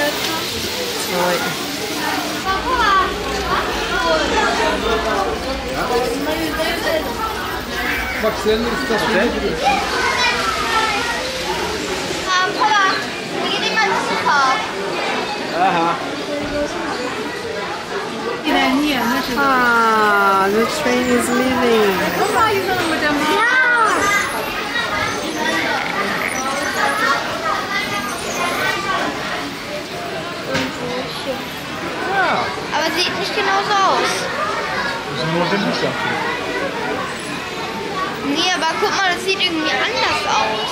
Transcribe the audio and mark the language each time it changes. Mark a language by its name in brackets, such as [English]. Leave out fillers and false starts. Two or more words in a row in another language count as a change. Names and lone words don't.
[German] Oui. Papa, wir gehen mal Besucher. [English] Ah, the train is leaving. [German] Aber sieht nicht genauso aus. Nee, aber guck mal, das sieht irgendwie anders aus.